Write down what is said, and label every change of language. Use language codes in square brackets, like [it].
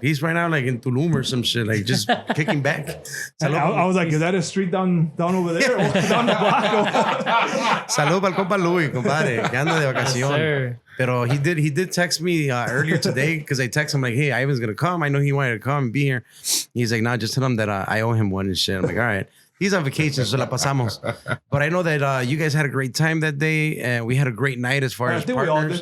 [en] He's right now like in Tulum or some shit, like just kicking back. I was like, is that a street down over there? Or down the block? [es] Salud para el compa Luis, compadre, que anda de vacación. [en] sir. Pero he did text me earlier today because I texted him like, hey, Ivan's gonna come. I know he wanted to come and be here. He's like, nah, just tell him that I owe him one and shit. I'm like, all right. He's on vacation, so [es] la pasamos. [en] But I know that you guys had a great time that day, and we had a great night as far I as think we all partners.